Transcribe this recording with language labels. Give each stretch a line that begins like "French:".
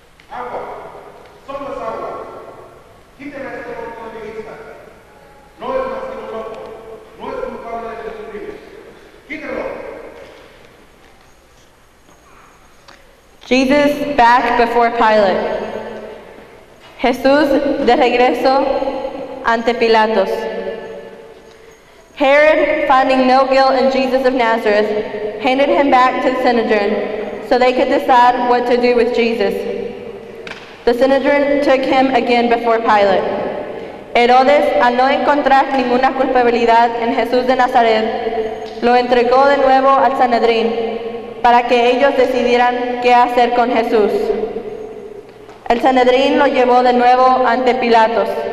Spanish: Agua, solo es agua. Quíteme este loco de mi vista. No es más que un loco. No es culpable de sus crímenes. Quítelo.
English: Jesus back before Pilate.
Spanish: Jesús de regreso ante Pilatos.
English: Herod, finding no guilt in Jesus of Nazareth, handed him back to the Sanhedrin so they could decide what to do with Jesus. The Sanhedrin took him again before Pilate.
Spanish: Herodes, al no encontrar ninguna culpabilidad en Jesús de Nazaret, lo entregó de nuevo al Sanedrín para que ellos decidieran qué hacer con Jesús. El Sanedrín lo llevó de nuevo ante Pilatos.